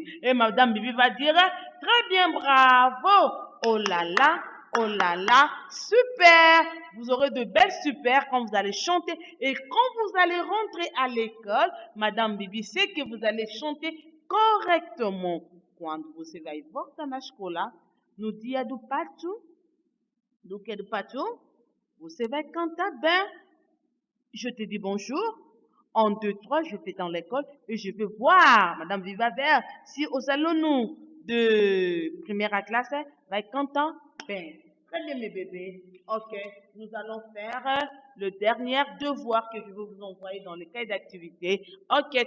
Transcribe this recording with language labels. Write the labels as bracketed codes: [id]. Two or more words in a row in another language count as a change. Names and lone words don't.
[fr] Et Madame Bibi va dire, très bien, bravo. Oh là là, super. Vous aurez de belles super quand vous allez chanter. Et quand vous allez rentrer à l'école, Madame Bibi sait que vous allez chanter correctement. [pt] Quando você vai voltar na escola, no dia do pátio, você vai cantar bem. [fr] Je te dis bonjour. 1, 2, 3, je vais dans l'école et je vais voir Madame Vivavert si au salon nous de première classe va canter bien. Très bien mes bébés. Ok, nous allons faire le dernier devoir que je vais vous envoyer dans le cahier d'activité.